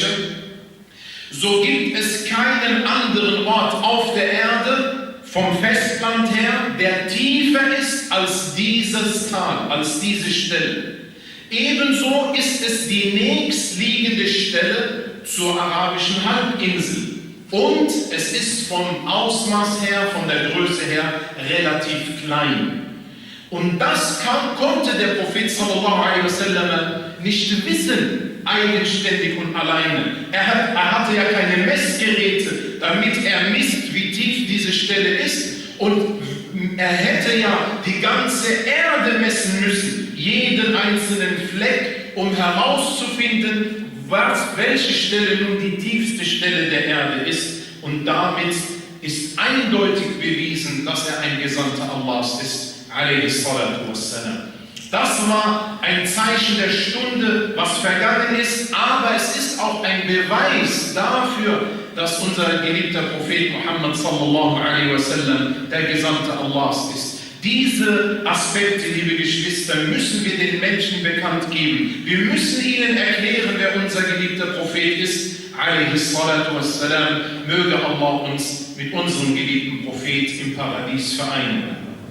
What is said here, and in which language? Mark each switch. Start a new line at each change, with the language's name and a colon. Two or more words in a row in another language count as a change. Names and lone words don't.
German: So gibt es keinen anderen Ort auf der Erde vom Festland her, der tiefer ist als dieses Tal, als diese Stelle. Ebenso ist es die nächstliegende Stelle zur arabischen Halbinsel. Und es ist vom Ausmaß her, von der Größe her, relativ klein. Und das konnte der Prophet
Arabic: صلى الله عليه وسلم
German: nicht wissen, eigenständig und alleine. Er hatte ja keine Messgeräte, damit er misst, wie tief diese Stelle ist. Und er hätte ja die ganze Erde messen müssen, jeden einzelnen Fleck, um herauszufinden, welche Stelle nun die tiefste Stelle der Erde ist. Und damit ist eindeutig bewiesen, dass er ein Gesandter Allahs ist. Das war ein Zeichen der Stunde, was vergangen ist, aber es ist auch ein Beweis dafür, dass unser geliebter Prophet Muhammad
Arabic: صلى الله عليه وسلم
German: der Gesandte Allahs ist. Diese Aspekte, liebe Geschwister, müssen wir den Menschen bekannt geben. Wir müssen ihnen erklären, wer unser geliebter Prophet ist,
Arabic: عليه الصلاة والسلام,
German: möge Allah uns mit unserem geliebten Prophet im Paradies vereinen.